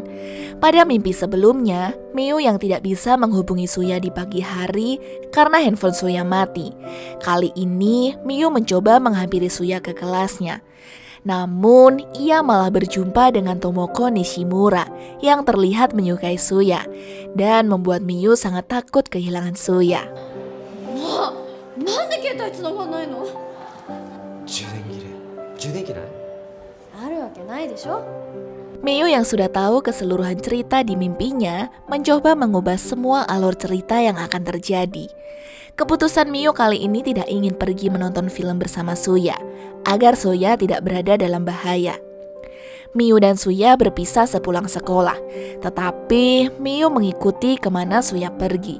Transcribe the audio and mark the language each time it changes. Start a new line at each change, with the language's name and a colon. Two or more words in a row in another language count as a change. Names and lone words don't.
Indonesian: Pada mimpi sebelumnya, Miyu yang tidak bisa menghubungi Suya di pagi hari karena handphone Suya mati. Kali ini, Miyu mencoba menghampiri Suya ke kelasnya. Namun, ia malah berjumpa dengan Tomoko Nishimura yang terlihat menyukai Suya dan membuat Miyu sangat takut kehilangan Suya.
Japanese: なんで携帯繋がんないの？充電切れないあるわけないでしょ。
Indonesian: Miyu yang sudah tahu keseluruhan cerita di mimpinya mencoba mengubah semua alur cerita yang akan terjadi. Keputusan Miyu kali ini tidak ingin pergi menonton film bersama Suya, agar Suya tidak berada dalam bahaya. Miyu dan Suya berpisah sepulang sekolah, tetapi Miyu mengikuti kemana Suya pergi.